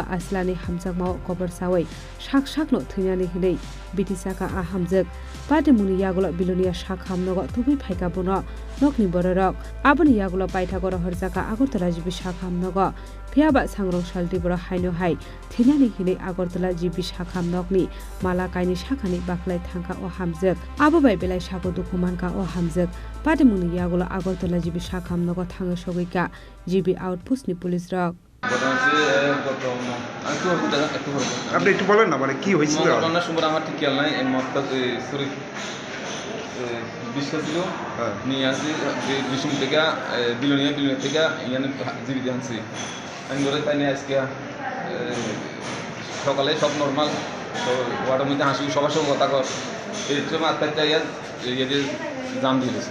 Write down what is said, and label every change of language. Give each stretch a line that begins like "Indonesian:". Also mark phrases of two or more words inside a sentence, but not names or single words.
Turkic languages: आस्लानि हामजाकमाव कबर सावै साक साकनो थैनानै हिनै बिटिसाका आ हामजुक पाटेमुनि यागुल बिलोनिया शाख हामनग तुबै फाइका बन नकनि बररक आबनि यागुल पाइथागर हरजाका आगरतला जिबि शाख हामनग फियाबा सांग्रं सालति बर हाइनो हाइ थैनानै हिनै आगरतला जिबि शाख हामनगनि मालाकाइनि शाखानि बाख्लाय थांका अ हामजुक आबो बाय बेलाय शाखो दुखुमानका अ हामजुक पाटेमुनि यागुल आगरतला जिबि शाख हामनग थाङो सगैका जिबि आउटपोस्टनि पुलिस रक
Bangla: আপনি একটু বলেন না মানে কি হয়েছিল ঘটনার সময় আমার ঠিক খেয়াল নাই মতটা শরীর বিশ্বাস ছিল নিয়ে আসি বিষ্ণু থেকে বিলোনিয়া থেকে এখানে জীবিত আনছি আমি ধরে তাই নিয়ে আজকে সকালে সব নর্মাল তো ওয়ার্ডের মধ্যে হাসি সবার সঙ্গে কথা কর এই সময় আত্মাটা ইয়ে জাম দিয়েছে